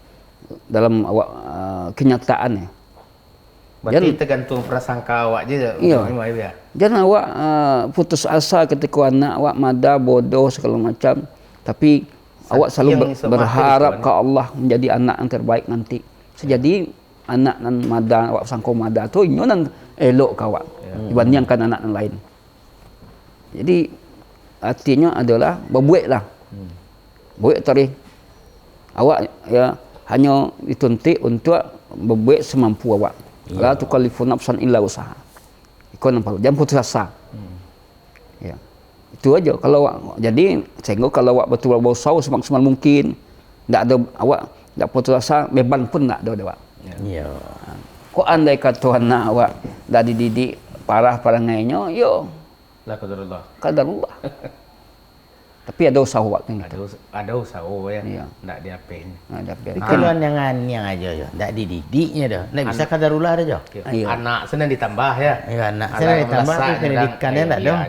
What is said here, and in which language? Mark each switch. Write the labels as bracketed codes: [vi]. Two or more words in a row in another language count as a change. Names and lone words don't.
[id] Dalam awak kenyataan ya. Berarti tergantung prasangka awak je. Iya. Jangan awak putus asa ketika anak awak mada bodoh segala macam. Tapi awak selalu berharap ke Allah menjadi anak yang terbaik nanti. [min] Jadi anak nan mada awak sangko mada tu inyo nan elok ke awak dibandingkan anak yang lain. [id] Jadi artinya adalah berbuatlah. Buat tadi awak ya hanya dituntut untuk berbuat semampu awak. [ar] لا تكلف نفسا إلا وسعها. [id] Ikut nampak. Jangan putus asa. Ya. Itu aja. Kalau awak, jadi sehingga kalau awak betul berusaha semaksimal mungkin, tidak ada awak tidak putus asa, beban pun tidak ada awak. Ya. [min] Kok andai kata anak awak dah dididik parah ngainya, yo. [ar] لا قدر الله. Qadarullah. [id] Tapi ada usaha awak kan gitu. Ada usaha ya. Iya. Tidak diapain. Kalau yang aja ya, tidak dididiknya dah. Tidak bisa kadarullah aja. Iya. Anak senang ditambah ya. Ya, anak senang ditambah tapi pendidikannya tidak dong.